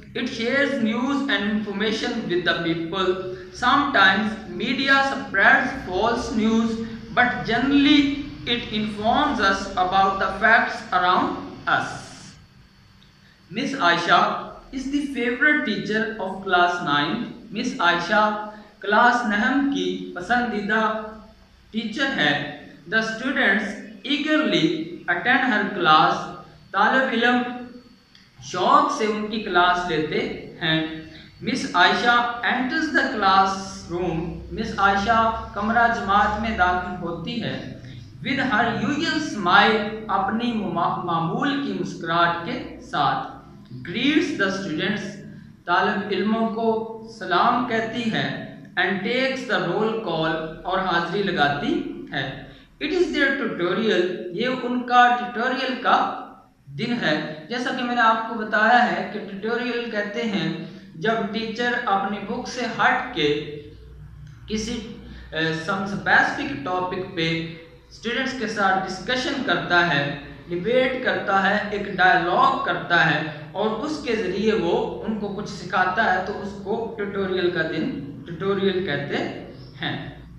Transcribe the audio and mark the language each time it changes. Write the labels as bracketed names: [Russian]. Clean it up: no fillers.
[English] It shares news and information with the people. Sometimes media spreads false news, but generally it informs us about the facts around us. Miss Aisha is the favorite teacher of class 9. [Hindi] Miss Aisha class 9 की पसंदीदा teacher है। [English] The students eagerly attend her class. [Hindi] तालिब इल्म शौक से उनकी class लेते हैं। [English] Miss Aisha enters the classroom. [Hindi] Miss Aisha कमरा जमात में दाखिल होती है। [English] With her usual smile, [Hindi] अपनी मामूल की मुस्कुराहट के साथ। [English] Greets the students, [Hindi] तालिब इल्मों को सलाम कहती है। [English] And takes the roll call, [Hindi] और हाजिरी लगाती है। [English] It is their tutorial, [Hindi] ये उनका ट्यूटोरियल का दिन है। जैसा कि मैंने आपको बताया है कि ट्यूटोरियल कहते हैं जब टीचर अपनी बुक से हट के किसी स्पेसिफिक टॉपिक पे स्टूडेंट्स के साथ डिस्कशन करता है, डिबेट करता है, एक डायलॉग करता है और उसके ज़रिए वो उनको कुछ सिखाता है, तो उसको ट्यूटोरियल का दिन ट्यूटोरियल कहते हैं।